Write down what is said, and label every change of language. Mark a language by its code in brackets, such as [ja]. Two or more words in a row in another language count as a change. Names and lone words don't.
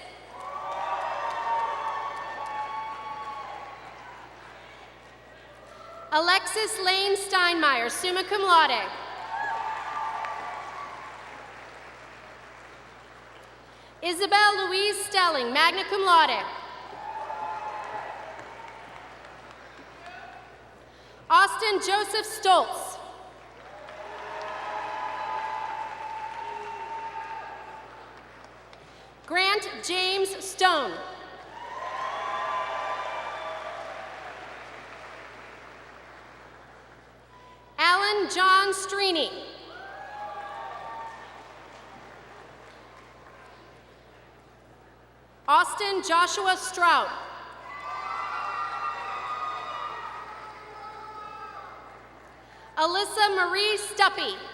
[en] Alexis Lane Steinmeier, [la] summa cum laude. [en] Isabel Louise Stelling, [la] magna cum laude. [en] Austin Joseph Stoltz. Grant James Stone. Alan John Strini. Austin Joshua Strout. Alyssa Marie Stuppy.